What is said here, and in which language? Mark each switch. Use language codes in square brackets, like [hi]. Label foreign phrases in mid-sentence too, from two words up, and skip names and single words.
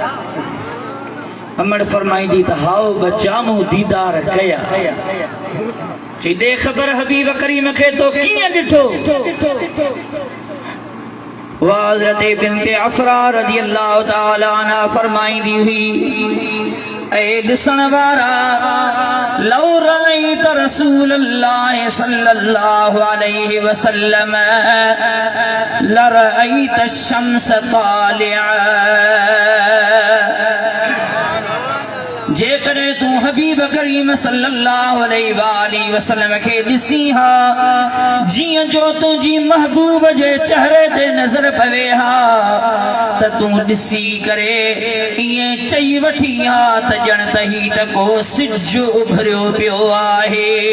[sd] अमड़ फरमाईंदी त हाओ बच्चा मूं दीदार कया। चई दे ख़बर हबीब करीम खे तो कीअं ॾिठो? वाह हज़रत बिन्त अफ़रा [ar] رضي الله تعالى عنها [sd] फरमाईंदी हुई ऐ ॾिसण वारा [ar] لو رأيت رسول الله صلى الله عليه وسلم لرأيت الشمس طالعة. [sd] जेकॾहिं तूं हबीब करीम [ar] صلى الله عليه وسلم [sd] खे ॾिसी हा जीअं जो तुंहिंजी महबूब जे चेहरे ते नज़र पवे हा त तूं ॾिसी करे ईअं चई वठी हा त ॼण त ही त को सिज उभरियो पियो आहे।